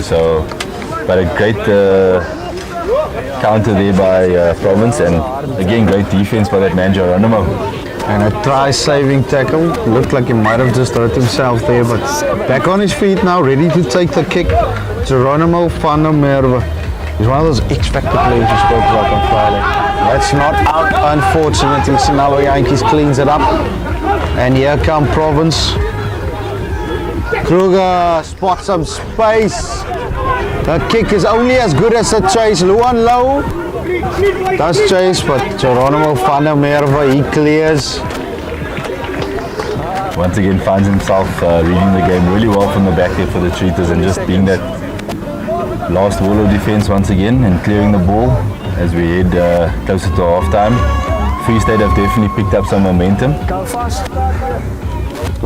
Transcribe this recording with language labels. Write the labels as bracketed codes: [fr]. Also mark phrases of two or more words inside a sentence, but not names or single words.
[en] So, but a great counter there by Province, and again, great defense by that man Geronimo. And a try-saving tackle. Looked like he might have just hurt himself there, but back on his feet now, ready to take the kick. Geronimo van der Merwe. He's one of those X-Factor players we spoke about on Friday. That's not out, unfortunately. Sinalo Yankees cleans it up. And here come Province. Kruger spots some space. The kick is only as good as the chase. Luan Low does chase, but Geronimo van der Merwe, he clears. Once again finds himself reading the game really well from the back there for the Cheetahs, and just being that last wall of defense once again and clearing the ball as we head closer to half time. Free State have definitely picked up some momentum.